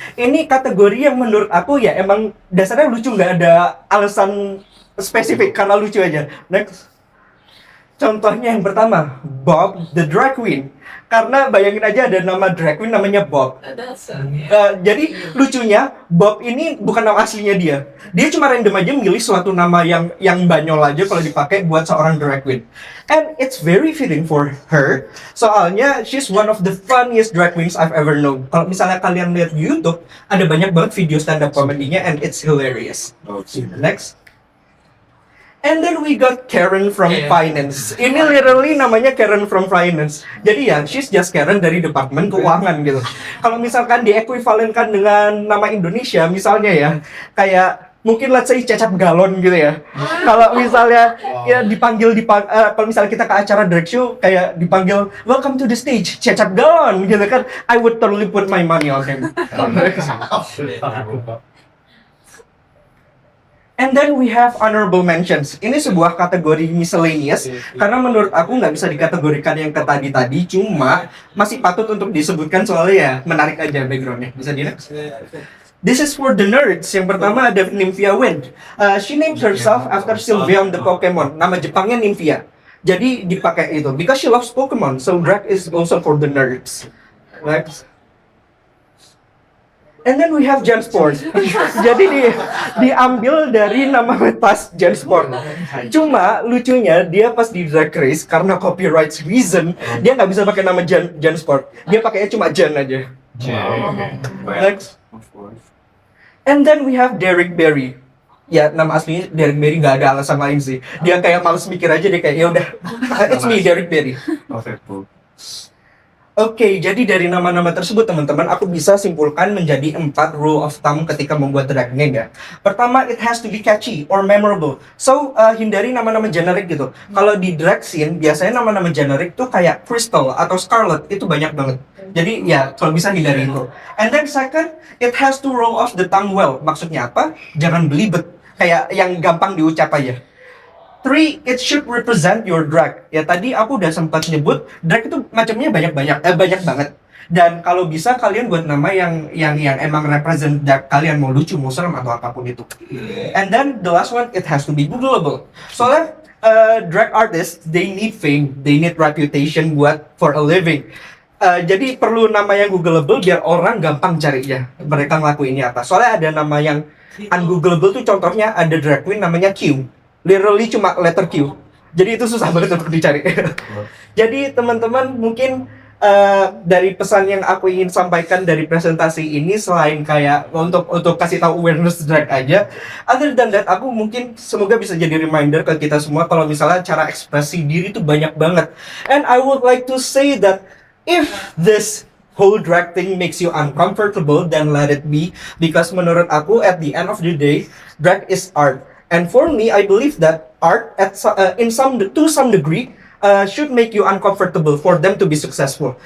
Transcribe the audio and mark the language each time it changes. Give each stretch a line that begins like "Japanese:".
Indonesian: Ini kategori yang menurut aku ya emang dasarnya lucu, nggak ada alasan spesifik karena lucu aja. Next. Contohnya yang pertama, Bob the Drag Queen. Karena bayangin aja ada nama drag queen namanya Bob. Jadi lucunya Bob ini bukan nama aslinya dia. Dia cuma random aja milih suatu nama yang banyol aja kalau dipakai buat seorang drag queen.
English: And it's very fitting for her. Soalnya she's one of the funniest drag queens I've ever known.
Indonesian: Kalau misalnya kalian lihat di YouTube, ada banyak banget video stand up comedy-nya
English: and it's hilarious.
Indonesian: Next.
English: And then we got Karen from Finance.
Indonesian: Ini literally namanya
English: Karen from Finance.
Indonesian: Jadi ya,
English: she's just Karen
Indonesian: dari Departemen Keuangan gitu. Kalau misalkan diekuivalenkan dengan nama Indonesia, misalnya ya, kayak mungkin
English: let's say
Indonesian: Cecap Galon gitu ya. Kalau misalnya ya kalau misalnya kita ke acara drag show kayak dipanggil
English: welcome to the stage
Indonesian: Cecap Galon gitu kan,
English: I would totally put my money on him. And then we have honorable mentions.
Indonesian: Ini sebuah kategori miscellaneous karena menurut aku nggak bisa dikategorikan yang ke tadi, cuma masih patut untuk disebutkan soalnya ya menarik aja backgroundnya. Bisa dilihat?
English: This is for the nerds.
Indonesian: Yang pertama ada Nymphia Wind.
English: She named herself after Sylveon the Pokemon.
Indonesian: Nama Jepangnya Nymphia. Jadi dipakai itu
English: because she loves Pokemon. So drag is also for the nerds. Next. And then we have Jansport.
Indonesian: Jadi diambil dari nama tas Jansport. Cuma lucunya dia pas di Drag Race karena copyright reason dia nggak bisa pakai nama Jansport. Dia pakainya cuma Jan aja. Next.
English: And then we have Derek Barry.
Indonesian: Ya nama aslinya Derek Barry, nggak ada alasan lain sih. Dia kayak males mikir aja, dia kayak ya udah
English: it's me Derek Barry.
Indonesian: Oke, jadi dari nama-nama tersebut teman-teman, aku bisa simpulkan menjadi 4 rule of thumb ketika membuat drag name ya.
English: Pertama, it has to be catchy or memorable.
Indonesian: So, hindari nama-nama generik gitu. Kalau di drag scene, biasanya nama-nama generik tuh kayak Crystal atau Scarlet, itu banyak banget. Jadi ya, kalau bisa hindari itu.
English: And then second, it has to roll off the tongue well.
Indonesian: Maksudnya apa? Jangan belibet. Kayak yang gampang diucap aja. 3,
English: it should represent your drag.
Indonesian: Ya tadi aku udah sempat nyebut drag itu macamnya banyak banget. Dan kalau bisa kalian buat nama yang emang represent drag kalian, mau lucu, mau serem atau apapun itu.
English: And then the last one, it has to be googleable. Soalnya drag artists, they need fame, they need reputation for a living.
Indonesian: Jadi perlu nama yang googleable biar orang gampang carinya. Mereka ngelakuinnya apa. Soalnya ada nama yang ungoogleable tuh, contohnya ada drag queen namanya Q. Literally cuma letter Q. Jadi itu susah banget untuk dicari. Jadi teman-teman mungkin dari pesan yang aku ingin sampaikan dari presentasi ini, selain kayak untuk kasih tahu awareness drag aja,
English: other than that
Indonesian: aku mungkin semoga bisa jadi reminder ke kita semua kalau misalnya cara ekspresi diri itu banyak banget.
English: And I would like to say that if this whole drag thing makes you uncomfortable, then let it be, because
Indonesian: menurut aku
English: at the end of the day drag is art, and for me I believe that art to some degree should make you uncomfortable for them to be successful.